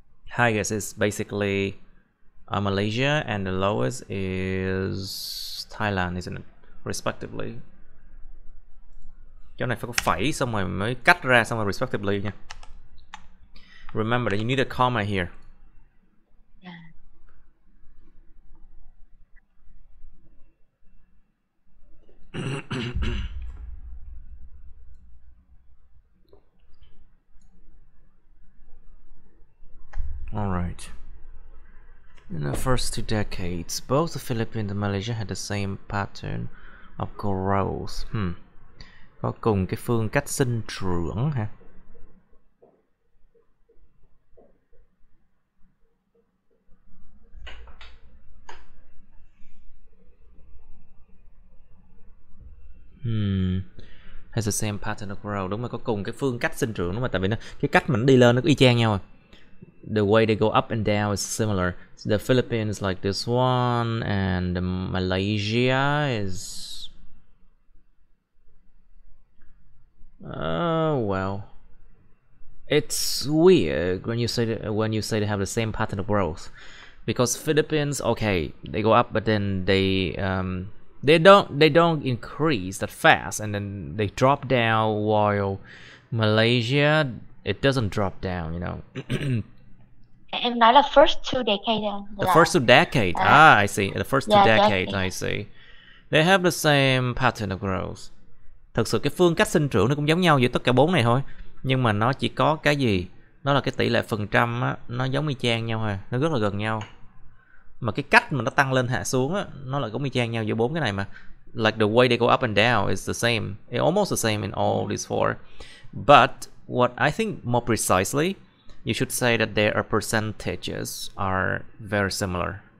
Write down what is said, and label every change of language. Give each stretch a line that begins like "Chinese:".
English: Highest is basically Malaysia and the lowest is Thailand, isn't it? Respectively.
Vietnamese: Chỗ này phải có phẩy xong rồi mới cắt ra xong rồi respectively nha.
English: Remember that you need a comma here. Alright. In the first 2 decades, both the Philippines and Malaysia had the same pattern of growth.
Vietnamese: Có cùng cái phương cách sinh trưởng hả?
English: Has the same pattern of growth.
Vietnamese: Đúng rồi, có cùng cái phương cách sinh trưởng, đúng rồi, tại vì nó cái cách mình đi lên nó có y chang nhau rồi.
English: The way they go up and down is similar. So the Philippines like this one, and Malaysia is well, it's weird when you say they have the same pattern of growth, because Philippines, okay, they go up, but then they don't increase that fast, and then they drop down, while Malaysia, it doesn't drop down, you know.
Vietnamese: Em nói là
English: first 2 decades. The first 2 decades. I see. The first 2 decades, I see. They have the same pattern of growth.
Vietnamese: Thực sự cái phương cách sinh trưởng nó cũng giống nhau giữa tất cả 4 này thôi. Nhưng mà nó chỉ có cái gì? Đó là cái tỷ lệ phần trăm á, nó giống y chang nhau thôi, nó rất là gần nhau. Mà cái cách mà nó tăng lên hạ xuống á, nó lại cũng y chang nhau giữa 4 cái này mà.
English: Like the way they go up and down is the same. It's almost the same in all these 4. But what I think more precisely, you should say that their percentages are very similar.